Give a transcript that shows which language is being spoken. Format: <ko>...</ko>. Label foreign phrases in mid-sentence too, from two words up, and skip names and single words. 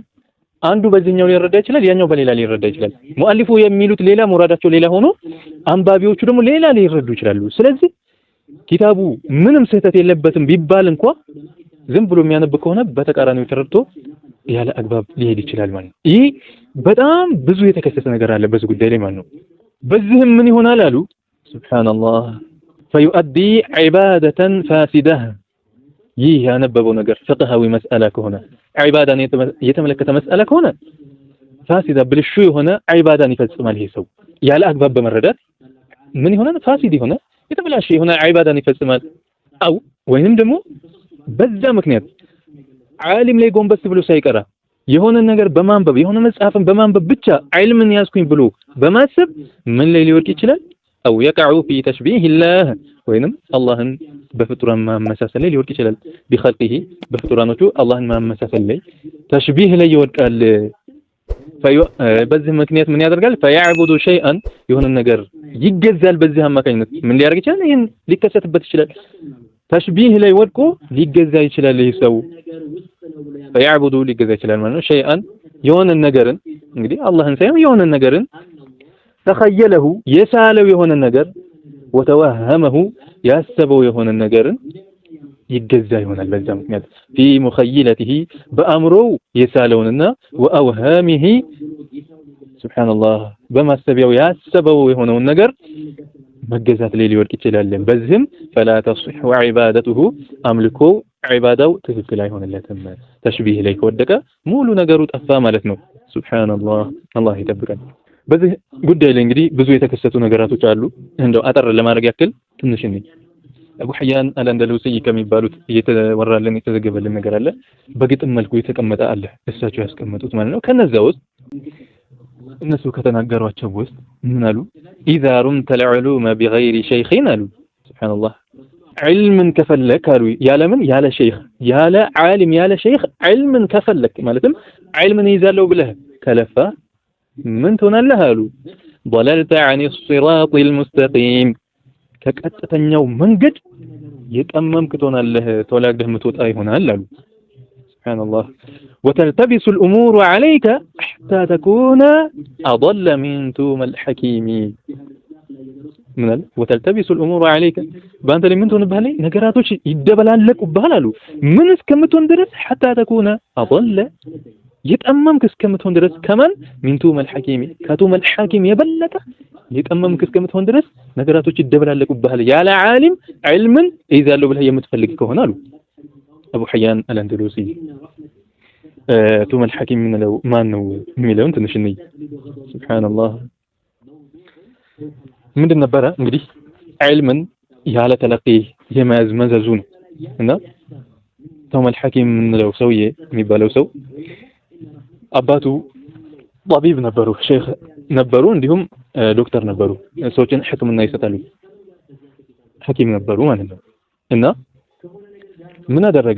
<am>አንዱ በዚህኛው ሊረዳ ይችላል ያኛው በሌላ ሊረዳ ይችላል። ሙአሊፉ የሚሉት ሌላ ሙራዳቸው ሌላ ሆኖ አንባቢዎቹ ደግሞ ሌላ ሊረዱ ይችላሉ። ስለዚህ ኪታቡ ምንም ስህተት የለበትም ቢባል እንኳን ዝም ብሎ የሚያነብ ከሆነ በተቃራኒው ተረድቶ ያለ አግባብ ሊሄድ ይችላል ማለት ነው። ይህ በጣም ብዙ የተከሰተ ነገር አለ በዚህ ጉዳይ ላይ ማለት ነው። በዚህም ምን ይሆናል አሉ ሱብሃንአላህ</am> <ar>فيؤدي عبادة فاسدة</ar> <am>ይህ ያነበበው ነገር ፍቅሃዊ መስአላ ከሆነ ዒባዳን የተመለከተ መስአላ ከሆነ ፋሲዳ ብልሹ የሆነ ዒባዳን ይፈጽማል። ይሄ ሰው ያለ አግባብ በመረዳት ምን ይሆናል? ፋሲድ የሆነ የተበላሸ የሆነ ዒባዳን ይፈጽማል። አው ወይንም ደግሞ በዛ ምክንያት ዓሊም ላይ ጎንበስ ብሎ ሳይቀራ የሆነ ነገር በማንበብ የሆነ መጽሐፍን በማንበብ ብቻ ዒልምን ያዝኩኝ ብሎ በማሰብ ምን ላይ ሊወድቅ ይችላል? አው</am> <ar>يقع في تشبيه الله</ar> <am>ወይንም አላህን በፍጡራን ማመሳሰል ላይ ሊወድቅ ይችላል። بخلقه በፍጡራኖቹ አላህን ማመሳሰል ላይ ተሽቢህ ላይ ይወድቃል። በዚህ ምክንያት ምን ያደርጋል?</am> <ar>فيعبد شيئا</ar> <am>የሆነ ነገር ይገዛል። በዚህ አማካኝነት ምን ሊያደርግ ይችላል? ይሄን ሊከሰትበት ይችላል። ተሽቢህ ላይ ወድቆ ሊገዛ ይችላል። ይሄ ሰው فيعبد ሊገዛ ይችላል ማለት ነው። شيئا የሆነ ነገርን እንግዲህ አላህን ሳይሆን የሆነ ነገርን ተኸየለሁ የሳለው የሆነ ነገር ወተወሀመሁ ያሰበው የሆነ ነገርን ይገዛ ይሆናል። በዛ ምክንያት</am> <ar>في مخيلته</ar> <am>በአእምሮው የሳለውንና ወአውሃሚሂ ሱብሃንአላህ በማሰቢያው ያሰበው የሆነውን ነገር መገዛት ላይ ሊወድቅ ይችላል። በዚህም</am> <ar>فلا تصح عبادته</ar> <am>አምልኮ ዒባዳው ትክክል አይሆንለትም። ተሽቢህ ላይ ከወደቀ ሙሉ ነገሩ ጠፋ ማለት ነው። ሱብሃንአላህ አላህ ይጠብቀን። በዚህ ጉዳይ ላይ እንግዲህ ብዙ የተከሰቱ ነገራቶች አሉ። እንደው አጠር ለማድረግ ያክል ትንሽ ነኝ አቡ ሐያን አልአንደሉሲ ከሚባሉት እየተወራለን የተዘገበልን ነገር አለ። በግጥም መልኩ የተቀመጠ አለ እሳቸው ያስቀመጡት ማለት ነው። ከነዛ ውስጥ እነሱ ከተናገሯቸው ውስጥ ምን አሉ?</am> <ar>إذا رمت العلوم بغير شيخ</ar> <am>አሉ ሱብሃንአላህ ዒልምን ከፈለክ አሉ ያለ ምን ያለ ሸይኽ ያለ ዓሊም ያለ ሸይኽ ዒልምን ከፈለክ ማለትም ዒልምን ይዛለው ብለህ ከለፋ ምን ትሆናለህ አሉ</am> <ar>ضللت عن الصراط المستقيم</ar> <am>ከቀጥተኛው መንገድ የጠመምክ ትሆናለህ ተወላግደህ ምትወጣ ይሆናል አሉ</am> <ar>ሱብሃንአላህ وتلتبس الأمور عليك حتى تكون أضل من توم الحكيم ምናል وتلتبس الأمور</ar> <am>عليك በአንተ ላይ ምን ትሆንብሃል ነገራቶች ይደበላለቁብሃል አሉ ምን እስከምትሆን ድረስ</am> <ar>حتى تكون أضل</ar> <am>የጠመምክ እስከምትሆን ድረስ ከማን ሚንቱ መልሐኪም ከቱ መልሐኪም የበለጠ የጠመምክ እስከምትሆን ድረስ ነገራቶች ይደበላለቁብሃል ያለ ዓሊም ዒልምን ይዛለው ብለህ የምትፈልግ ከሆነ አሉ አቡ ሐያን አልአንደሉሲ። ቱ መልሐኪም ምንለው ማን ነው የሚለውን ትንሽ እንይ። ሱብሃንአላህ ምንድን ነበረ እንግዲህ ዒልምን ያለ ተለቂ የመያዝ መዘዙ ነው እና ቱ መልሐኪም ምንለው ሰውዬ የሚባለው ሰው አባቱ ጠቢብ ነበሩ፣ ሼኽ ነበሩ፣ እንዲሁም ዶክተር ነበሩ። ሰዎችን ሕክምና ይሰጣሉ፣ ሐኪም ነበሩ ማለት ነው። እና ምን አደረገ?</am>